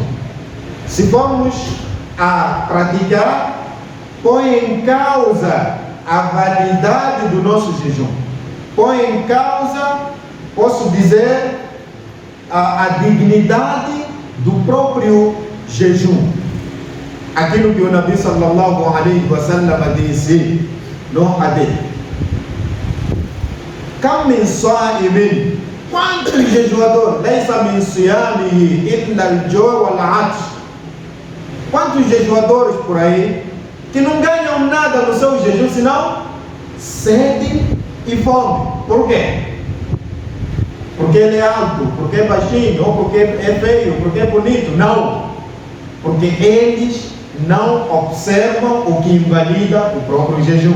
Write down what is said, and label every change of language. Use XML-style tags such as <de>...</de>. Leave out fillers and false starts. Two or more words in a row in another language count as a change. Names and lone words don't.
<pt>Se formos a praticar, põe em causa a validade do nosso jejum. põe em causa, posso dizer, a dignidade do próprio jejum. Aquilo que o Nabi</pt> <ar>صلى الله عليه وسلم</ar> <pt>disse no hadith.</pt> <ar>كم من صائم,</ar> <pt>quantos jejuadores,</pt> <ar>ليس من صيامه إلا الجوع والعطش.</ar> <pt>Quantos jejuadores por aí que não ganham nada no seu jejum senão sede e fome. Por quê? Porque ele é alto, porque é baixinho, ou porque é feio, porque é bonito. Não. Porque eles não observam o que invalida o próprio jejum.</pt>